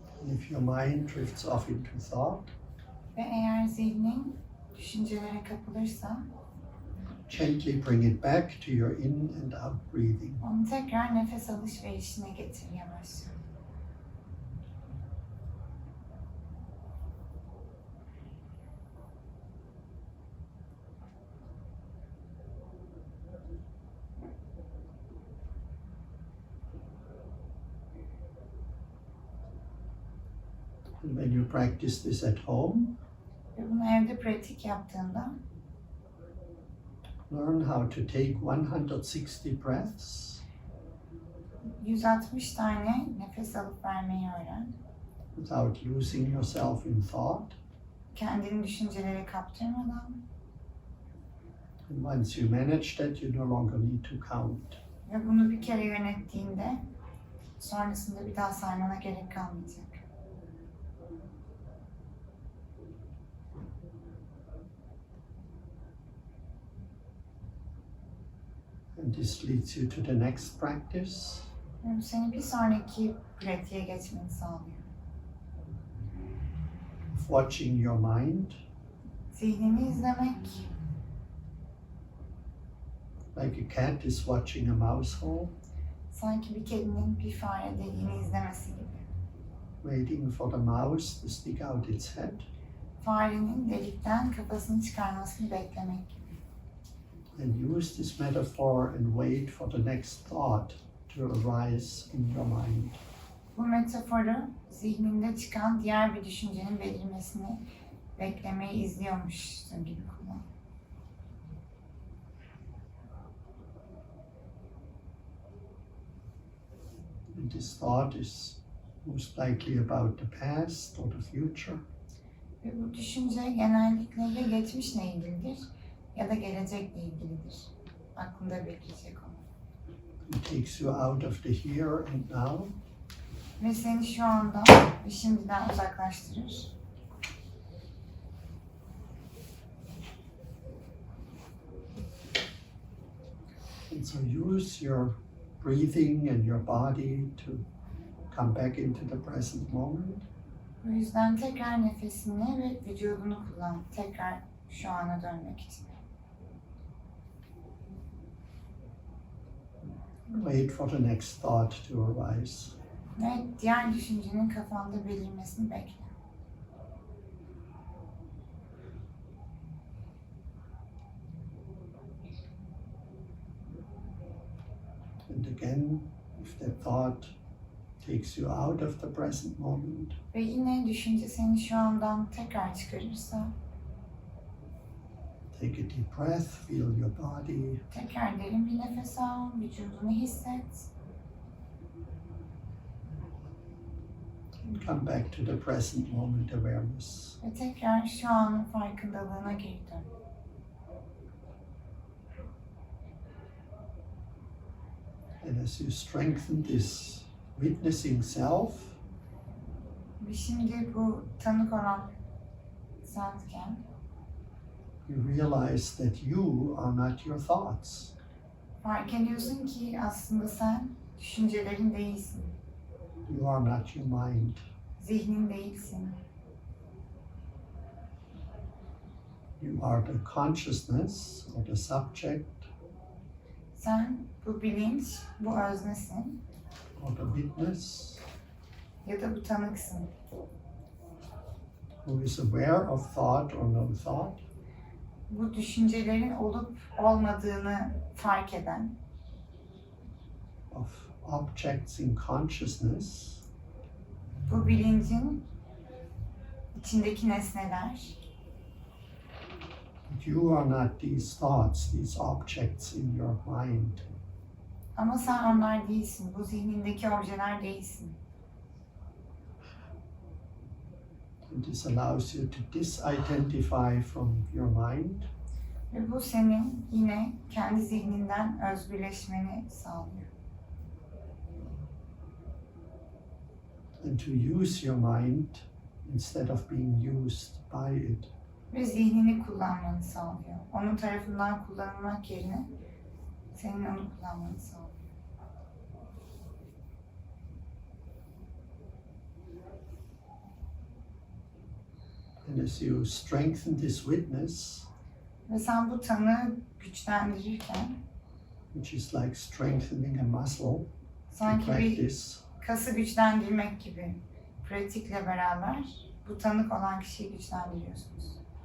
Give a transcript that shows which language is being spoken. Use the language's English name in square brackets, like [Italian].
[English] If your mind drifts off into thought, [Turkish] Ve eğer zihnin düşüncelere kapılırsa [English] gently bring it back to your in and out breathing. [Turkish] onu tekrar nefes alışverişine getir yavaşça. [English] And when you practice this at home, [Turkish] Ve bunu evde pratik yaptığında [English] learn how to take 160 breaths [Turkish] 160 tane nefes alıp vermeyi öğren. [English] without losing yourself in thought. [Turkish] Kendini düşüncelere kaptırmadan [English] And once you manage that, you no longer need to count. [Turkish] ve bunu bir kere yönettiğinde sonrasında bir daha saymana gerek kalmayacak. [English] And this leads you to the next practice. [Turkish] Ve bu seni bir sonraki pratiğe geçmeni sağlıyor. [English] Watching your mind [Turkish] Zihnini izlemek, [English] like a cat is watching a mouse hole, [Turkish] sanki bir kedinin bir fare deliğini izlemesi gibi. [English] waiting for the mouse to stick out its head. [Turkish] Farenin delikten kafasını çıkarmasını beklemek gibi. [English] And use this metaphor and wait for the next thought to arise in your mind. [Turkish] Bu metaforu zihninde çıkan diğer bir düşüncenin belirmesini beklemeyi izliyormuşsun gibi kullan. [English] And this thought is most likely about the past or the future. [Turkish] Ve bu düşünce genellikle ya geçmişle ilgilidir ya da gelecekle ilgilidir. Aklında bekleyecek onu. [English] It takes you out of the here and now. [Turkish] Ve seni şu anda ve şimdiden uzaklaştırır. [English] And so use your breathing and your body to come back into the present moment. [Turkish] O yüzden tekrar nefesini ve vücudunu kullan. Tekrar şu ana dönmek için. [English] Wait for the next thought to arise. [Turkish] Ve diğer düşüncenin kafanda belirmesini bekle. [English] And again, if that thought takes you out of the present moment, [Turkish] Ve yine düşünce seni şu andan tekrar çıkarırsa [English] take a deep breath, feel your body, [Turkish] tekrar derin bir nefes al, vücudunu hisset. [English] and come back to the present moment awareness. [Turkish] Ve tekrar şu anın farkındalığına geri dön. [English] And as you strengthen this witnessing self, [Turkish] Ve şimdi bu tanık olan senken [English] you realize that you are not your thoughts. [Turkish] fark ediyorsun ki aslında sen düşüncelerin değilsin. [English] You are not your mind. [Turkish] Zihnin değilsin. [English] You are the consciousness or the subject [Turkish] Sen bu bilinç, bu öznesin [English] or the witness [Turkish] ya da bu tanıksın. [English] who is aware of thought or no thought, [Turkish] Bu düşüncelerin olup olmadığını fark eden, [English] of objects in consciousness, [Turkish] bu bilincin içindeki nesneler. [English] but you are not these thoughts, these objects in your mind. [Turkish] Ama sen onlar değilsin, bu zihnindeki objeler değilsin. [English] And this allows you to disidentify from your mind [Turkish] Ve bu senin yine kendi zihninden özgürleşmeni sağlıyor. [English] and to use your mind instead of being used by it. [Turkish] Ve zihnini kullanmanı sağlıyor. Onun tarafından kullanılmak yerine senin onu kullanmanı sağlıyor. [English] And as you strengthen this witness, [Turkish] Ve sen bu tanığı güçlendirirken [English] which is like strengthening a muscle to [Turkish] sanki bir [English] practice, [Turkish] kası güçlendirmek gibi pratikle beraber bu tanık olan kişiyi güçlendiriyorsunuz.